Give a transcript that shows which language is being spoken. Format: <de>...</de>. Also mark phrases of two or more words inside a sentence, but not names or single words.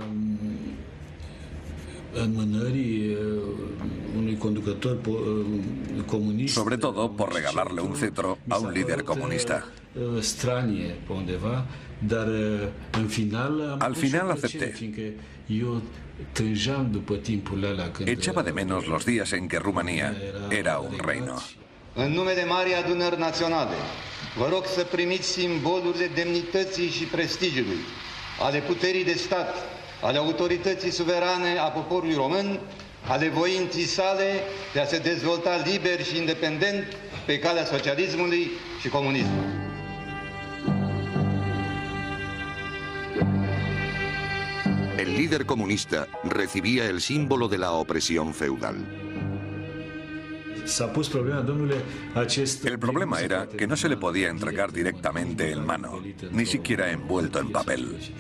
<es>Sobre todo por regalarle un cetro a un líder comunista. Al final acepté. Echaba de menos los días en que Rumanía era un reino.</es> <ro>În nume de Marii Adunări Naționale, vă rog să primiți simbolurile demnității și prestigiului, ale puterii de stat, ale autorității suverane a poporului român, ale voinții sale de a se dezvolta liber și independent pe calea socialismului și comunismului.</ro> <es>El líder comunista recibía el símbolo de la opresión feudal. El problema era que no se le podía entregar directamente en mano, ni siquiera envuelto en papel.</es>